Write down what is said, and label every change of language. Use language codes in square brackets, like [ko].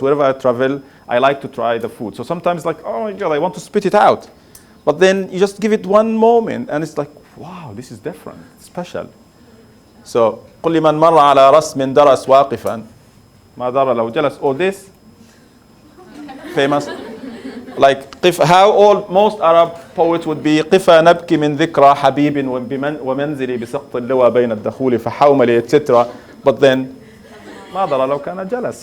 [en] Wherever I travel, I like to try the food. So sometimes oh my God, I want to spit it out. But then you just give it one moment, and it's like, wow, this is different, special. [ar] So, قل لمن مر على رسم درس واقفا ما ضر لو جلس. [en] All this famous, how most Arab poets would be. [ar] قفا نبكي من ذكرى حبيب ومنزلي بسقط اللوى بين الدخول فحوملي, etc. [en] But then [ar] ما ضر لو كان جلس.